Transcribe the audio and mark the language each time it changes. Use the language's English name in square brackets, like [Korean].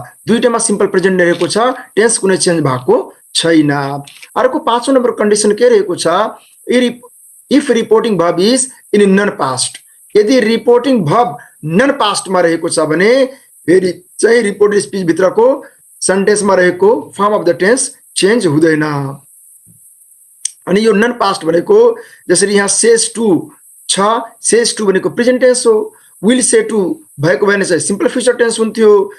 [Nepali] दुईटामा simple present रहेको छ, टेन्स कुनै चेन्ज भएको छैन। अर्को 5औं नम्बर कन्डिसन के रहेको छ? [English] If reporting verb is in non past. [Nepali] यदि रिपोर्टिङ भर्ब नन पास्टमा रहेको छ भने फेरि चाहिँ रिपोर्टेड स्पीच भित्रको सेन्टेन्समा रहेको form of the tense change हुँदैन। अनि यो नन पास्ट भनेको जसरी यहाँ सेज टु छ, सेज टु भनेको प्रेजेन्ट टेन्स हो, विल से टु भएको भने चाहिँ सिम्पल फ्युचर टेन्स हुन्थ्यो।